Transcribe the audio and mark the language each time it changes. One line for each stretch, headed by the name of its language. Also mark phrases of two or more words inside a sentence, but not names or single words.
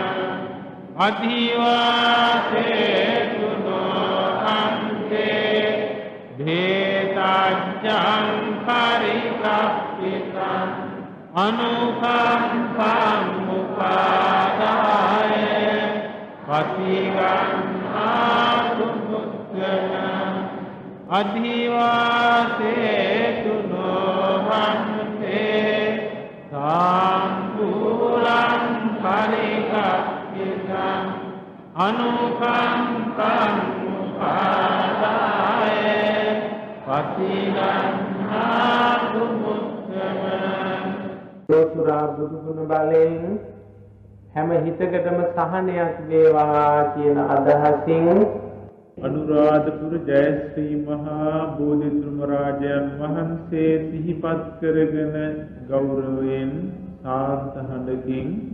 Pali: අධිවාසේ තුනෝමන්තේ භේතජ්ජං පරිකප්පිතං අනුකම්පං මුඛාදාය පතිගන්නාතු මුත්තම අධිවාසේ තුනෝ පහන්සේ සාම්පූලං පරිකප්පිතං අනුකම්පං උපාදාය පතිගන්නාතු මුත්තම.
Sinhala: සෝතුරා බුදුගුණ බලයෙන් හැම හිතකටම සහනයක් වේවා කියන අදහසින් අනුරාධපුර ජයශ්‍රී මහා බෝධිධර්ම රාජයන් වහන්සේ සිහිපත් කරගෙන ගෞරවයෙන් සාන්ත හඬකින්